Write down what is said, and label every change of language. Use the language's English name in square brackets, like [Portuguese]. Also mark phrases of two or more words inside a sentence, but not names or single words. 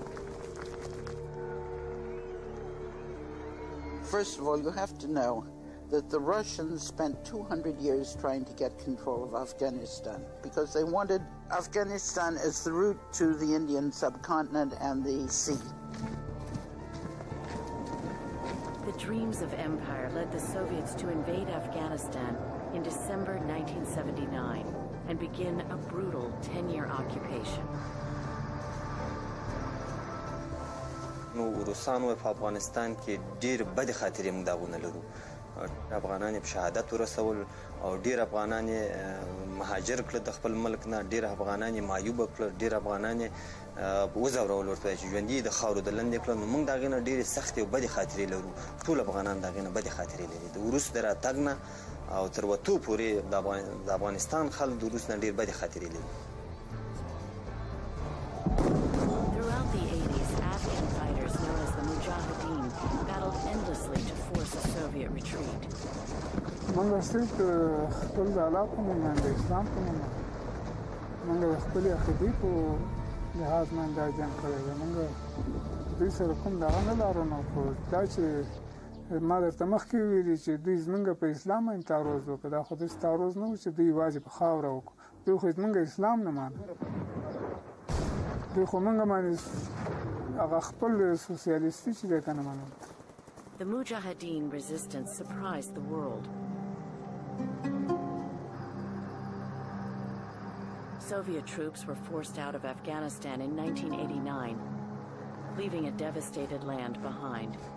[English] First of all, you have to know that the Russians spent 200 years trying to get control of Afghanistan because they wanted Afghanistan as the route to the Indian subcontinent and the sea. The dreams of empire led the Soviets to invade Afghanistan in December 1979 and begin a brutal 10-year occupation. [Pashto] نو روسانو په افغانستان کې ډېر بد خاطرې موږ داغونه لرو افغانان په شهادت ورسول او ډیر افغانان مهاجر کړل د خپل ملک نه، ډیر افغانان معیوب کړل، ډیر افغانان وزورول ورته چې ژوندۍ د خاورو د لاندې کړل. نو موږ دغه نه ډېرې سختې او بدې خاطرې لرو. ټول افغانان دغه نه بدې خاطرې لري. د وروسته د راتګ نه او تر وتو پورې د افغانستان خلک د وروسته نه ډېر بدې خاطرې لري. [English] Throughout the 80s, Afghan fighters known as the Mujahideen battled endlessly to force a Soviet retreat. [Pashto] موږ صرف خپل د علاقو مومن د اسلام په نوم موږ د خپلې عقیدې په لحاظ باندې دا جنګ کړی دی. موږ دوی سره کوم دغه نه لرو، نو خو دا چې ما درته مخکې ویلي چې دوی زموږ په اسلام باندې تعرض وکړه، دا خو داسې تعرض نه و چې دوی یوازې په خاوره وکړو. دوی خو زموږ اسلام نه مانه، دوی خو موږ باندې هغه خپل سوسیالیستي چې دی که نه منل. [English] The Mujahideen resistance surprised the world. Soviet troops were forced out of Afghanistan in 1989, leaving a devastated land behind.